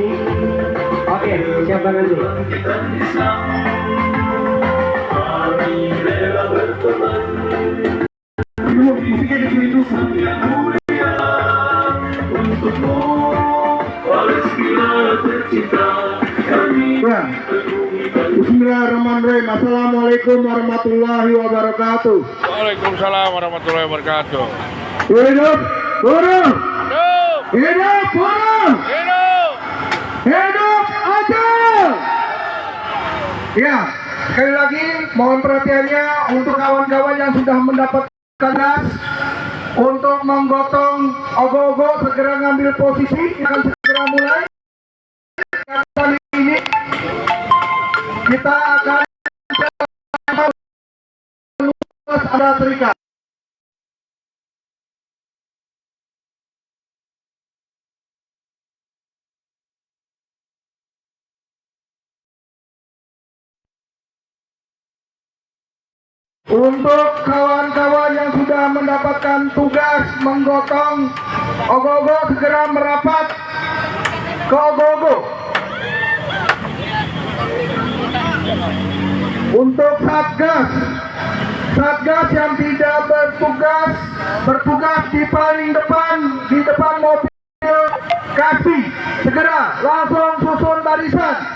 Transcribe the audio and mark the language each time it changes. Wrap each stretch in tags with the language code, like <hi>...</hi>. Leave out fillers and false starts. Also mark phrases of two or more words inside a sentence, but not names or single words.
<id>Oke, siapa nanti? kami rela berteman. Musiknya ditulis Mulia untukmu, Palestina tercinta, kami Ya.</id> <ar>بسم الله الرحمن الرحيم. السلام عليكم ورحمة الله وبركاته. وعليكم السلام ورحمة الله وبركاته.</ar> <id>Hidup buruh, Hidup! hidup buruh, Hidup! hidup Aceh. Ya, sekali lagi mohon perhatiannya untuk kawan-kawan yang sudah mendapatkan gas untuk menggotong ogo-ogo, segera ngambil posisi, akan segera mulai. Kali ini kita akan ada terikat. Untuk kawan-kawan yang sudah mendapatkan tugas menggotong ogo-ogo, segera merapat ke ogo-ogo. Untuk satgas yang tidak bertugas di paling depan, di depan mobil kasih, segera langsung susun barisan.</id>